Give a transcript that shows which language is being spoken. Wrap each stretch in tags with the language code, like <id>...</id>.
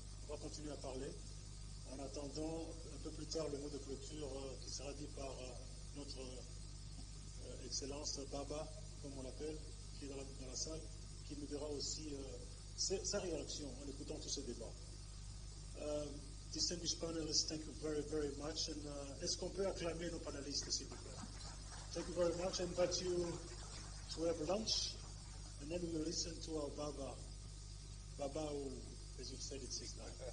<fr>On va continuer à parler, en attendant un peu plus tard le mot de clôture qui sera dit par notre Excellence Baba, comme on l'appelle, qui est dans la salle, qui nous dira aussi sa réaction en écoutant tous ces débats.</fr> <en>Distinguished panelists, thank you very, very much.</en> <fr>And est-ce qu'on peut acclamer nos panélistes, s'il vous plaît?</fr> <en>Thank you very much. I invite you to have lunch, and then we will listen to our Baba. Baba, who, as you've said, it's his time.</en>